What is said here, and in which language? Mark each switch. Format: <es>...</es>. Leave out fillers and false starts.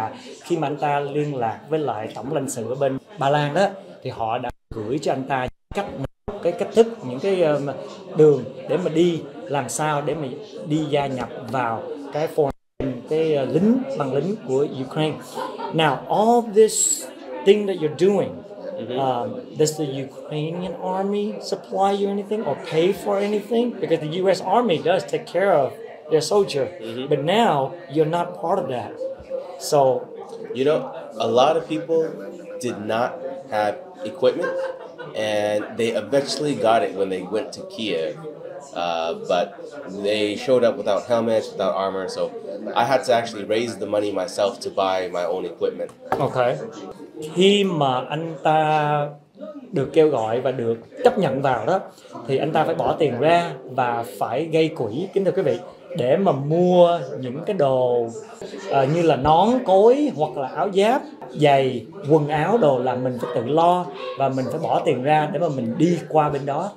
<vi>Và khi mà anh ta liên lạc với lại tổng lãnh sự ở bên Ba Lan đó, thì họ đã gửi cho anh ta cái cách thức, những cái đường để mà đi làm sao để mà đi gia nhập vào cái cái băng lính của Ukraine.</vi> <en>Now, all this thing that you're doing, does the Ukrainian army supply you anything or pay for anything? Because the US Army does take care of their soldier, but now you're not part of that. So, you know, a lot of people did not have equipment, and they eventually got it when they went to Kiev. But they showed up without helmets, without armor, so I had to actually raise the money myself to buy my own equipment. Okay.</en> <vi>Khi mà anh ta được kêu gọi và được chấp nhận vào đó, thì anh ta phải bỏ tiền ra và phải gây quỹ, kính thưa quý vị, để mà mua những cái đồ như là nón, cối hoặc là áo giáp, giày, quần áo đồ là mình phải tự lo và mình phải bỏ tiền ra để mà mình đi qua bên đó.</vi>